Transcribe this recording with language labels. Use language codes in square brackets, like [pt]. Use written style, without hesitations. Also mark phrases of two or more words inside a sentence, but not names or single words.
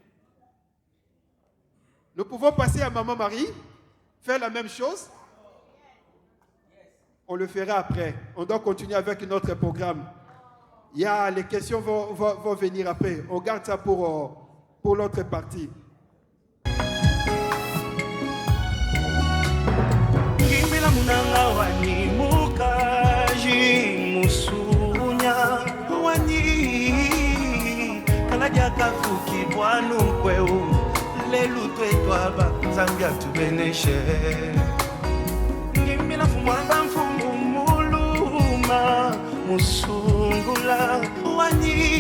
[fr] Nous pouvons passer à Maman Marie, faire la même chose. On le fera après. On doit continuer avec notre programme. Les questions vont venir après. On garde ça pour l'autre partie. [lu] Kimbila munanga wani mukaji musunya wani kalaja kafuki bwanu kweu lelu twetwaba zambia tubeneshe Kimbila fumwanga mfumu muluma musungula wani